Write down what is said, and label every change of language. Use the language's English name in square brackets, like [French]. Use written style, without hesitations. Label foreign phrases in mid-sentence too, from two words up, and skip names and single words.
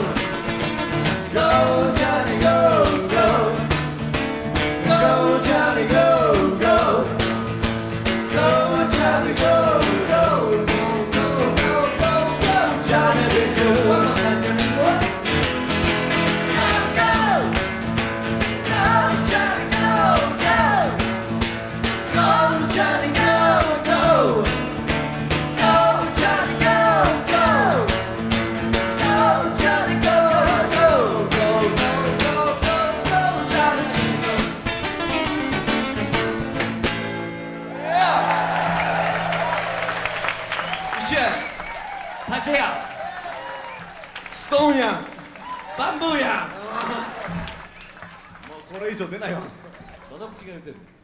[English] Go, Johnny, go, go! Go, Johnny, go, go! Go, Johnny, go, go! Go, go, go, go, go! Johnny, be good! Go, go! Go, Johnny, go, go! Go, Johnny, go, go! Go, Johnny, go, go! Go, Johnny, go, go! Go, go, go, go, go, Johnny, go! Yeah! [Japanese] 一緒や竹やストーンやんバンブーやもうこれ以上出ないわどの口が言ってる